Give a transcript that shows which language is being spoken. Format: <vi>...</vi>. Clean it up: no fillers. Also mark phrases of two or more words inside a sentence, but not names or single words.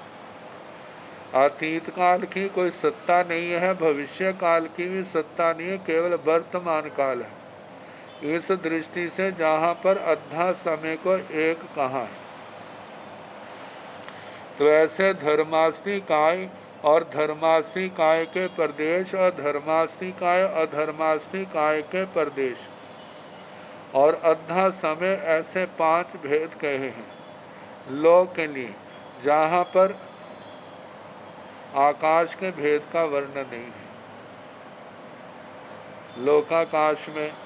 <hi>अतीत काल की कोई सत्ता नहीं है, भविष्य काल की भी सत्ता नहीं है, केवल वर्तमान काल है। इस दृष्टि से जहाँ पर अद्धा समय को एक कहा है, तो ऐसे धर्मास्थि काय और धर्मास्थि काय के प्रदेश और धर्मास्थि काय अधर्मास्थि काय के प्रदेश और अद्धा समय, ऐसे 5 भेद कहे हैं लोक के लिए, जहाँ पर आकाश के भेद का वर्णन नहीं है। लोकाकाश में।</hi>